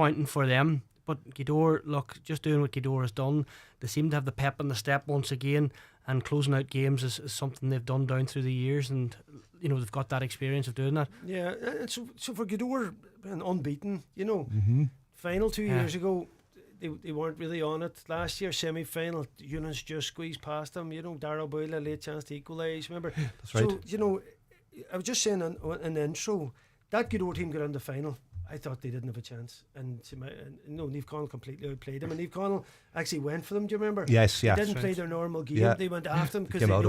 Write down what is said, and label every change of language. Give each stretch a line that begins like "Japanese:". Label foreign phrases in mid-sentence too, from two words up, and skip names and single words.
English: Disappointing for them, But Gweedore, look, just doing what Gweedore has done, they seem to have the pep in the step once again, and closing out games is something they've done down through the years, and they've got that experience of doing that. Yeah, so for Gweedore, unbeaten, Mm-hmm. final 2 years ago, they weren't really on it. Last year, semi-final, Eunice just squeezed past them. Darragh Boyle, a late chance to equalise, remember? That's right. So, I was just saying in the intro, that Gweedore team got in the final. I thought they didn't have a chance, and Naomh Conaill completely outplayed them, and Naomh Conaill actually went for them. Do you remember? Yes, yeah. They didn't play their normal game. Yeah. They went after them because Came they out of